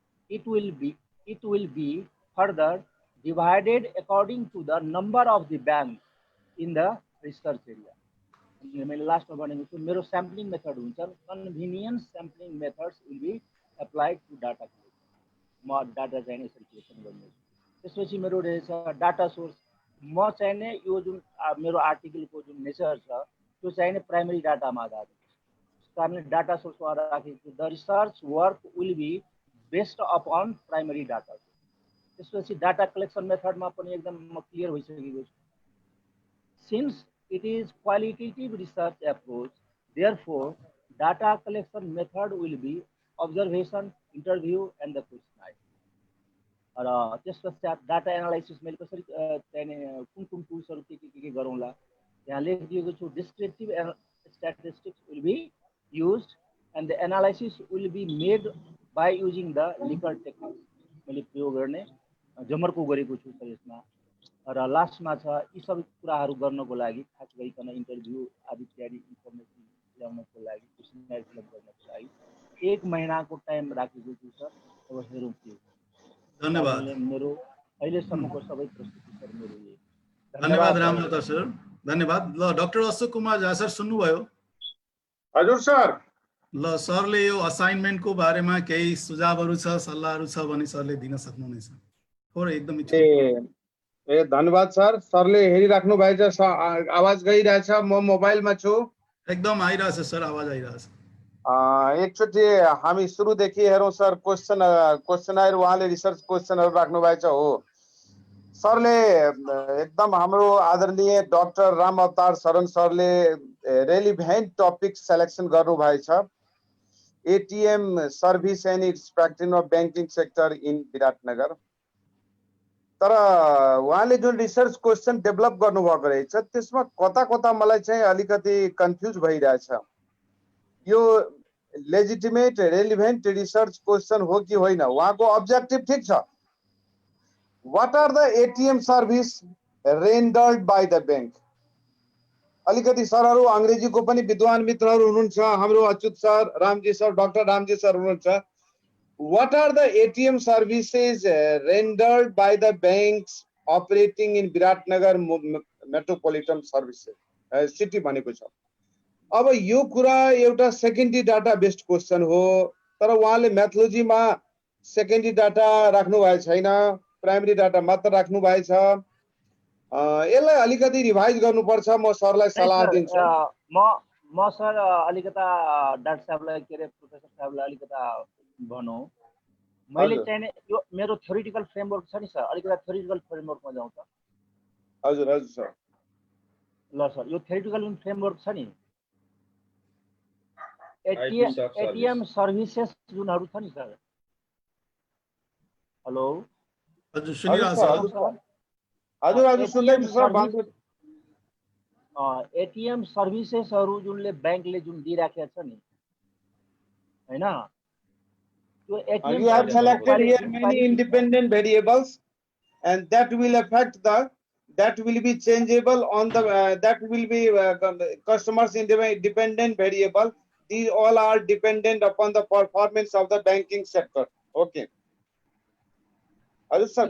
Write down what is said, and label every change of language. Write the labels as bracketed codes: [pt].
[en] It will be further divided according to the number of the banks in the research area. [ne] मैले लास्टमा भनेको छु मेरो sampling method हुन्छ, [en] Convenience sampling methods will be applied to data collection. [ne] म data चाहिँ यसरी collection गर्नेछु। त्यसपछि मेरो रहेछ डाटा सोर्स। म चाहिने यो जुन मेरो आर्टिकलको जुन नेचर छ त्यो चाहिने प्राइमरी डाटामा आधारित छ। त्यस कारणले डाटा सोर्समा राखेको छु। [en] The research work will be based upon primary data. [ne] त्यसपछि डाटा कलेक्सन मेथडमा पनि एकदम म क्लियर भइसकेको छु। [en] Since it is qualitative research approach, therefore data collection method will be observation, interview and the questionnaire. [ne] र त्यस पश्चात डाटा एनालाइसिस मैले कसरी चाहिने कुन कुन टुल्सहरू के गरौँला यहाँ लेखिदिएको छु। [en] descriptive statistics will be used and the analysis will be made by using the Likert techniques [ne] मैले प्रयोग गर्ने जमर्को गरेको छु सर यसमा। र लास्टमा छ यी सबै कुराहरू गर्नको लागि खास गरिकन इन्टरभ्यू आदि इत्यादि इन्फर्मेसन ल्याउनको लागि, क्वेसननायर फिलअप गर्नको लागि 1 महिनाको टाइम राखेको छु सर। अब हेरौँ के हुन्छ। धन्यवाद मेरो अहिलेसम्मको सबै प्रस्तुति सर मेरो यही। धन्यवाद रामलता सर धन्यवाद। ल डाक्टर अशोक कुमार झा सर सुन्नुभयो? हजुर सर। ल सरले यो असाइनमेन्टको बारेमा केही सुझावहरू छ सल्लाहहरू छ भने सरले दिन सक्नुहुनेछ। थोरै एकदमै ए धन्यवाद सर। सरले हेरिराख्नु भएछ, आवाज गइरहेछ, म मोबाइलमा छु। एकदम आइरहेछ सर, आवाज आइरहेछ। एकचोटि हामी सुरुदेखि हेरौँ सर। क्वेसनर उहाँले रिसर्च क्वेसनहरू राख्नु भएछ हो। सरले एकदम हाम्रो आदरणीय डाक्टर राम अवतार शरण सरले रेलिभेन्ट टपिक सेलेक्सन गर्नु भएछ। [en] ATM service and its practice of banking sector in Biratnagar. [ne] तर उहाँले जुन रिसर्च क्वेसन डेभलप गर्नुभएको रहेछ त्यसमा कता कता मलाई चाहिँ अलिकति कन्फ्युज भइरहेछ। यो लेजिटिमेट रेलिभेन्ट रिसर्च क्वेसन हो कि होइन? उहाँको अब्जेक्टिभ ठिक छ। [en] What are the ATM service rendered by the bank? [ne] अलिकति सरहरू अंग्रेजीको पनि विद्वान मित्रहरू हुनुहुन्छ, हाम्रो Achyut sir, Ramji sir, doctor Ramji sir हुनुहुन्छ। [en] What are the ATM services rendered by the banks operating in Viratnagar metropolitan services city [ne] भनेको छ। अब यो कुरा एउटा सेकेन्डरी डाटा बेस्ड क्वेसन हो, तर उहाँले मेथोलोजीमा सेकेन्डरी डाटा राख्नु भएको छैन, प्राइमरी डाटा मात्र राख्नु भएछ। यसलाई अलिकति रिभाइज गर्नुपर्छ। म सरलाई सल्लाह दिन्छु। म सर अलिकता डाक्टर साहबलाई के अरे प्रोफेसर साहबलाई अलिकता भनौँ, मैले चाहिँ यो मेरो थ्योरिटिकल फ्रेमवर्क छ नि सर, अलिकता थ्योरिटिकल फ्रेमवर्कमा जाउँ त। हजुर हजुर सर। ल सर, यो थ्योरिटिकल जुन फ्रेमवर्क छ नि, एटीएम सर्भिसेस जुनहरू छ नि सर। हेलो हजुर सुनिरहेको छ। हजुर हजुर सुन्दैछु सर। एटीएम सर्भिसेसहरू जुनले ब्याङ्कले जुन दिइराखेको छ नि हैन, त्यो ATM [en] You have selected here many independent variables and that will be changeable on the that will be customers independent variable. These all are dependent upon the performance of the banking sector. Okay. Sir,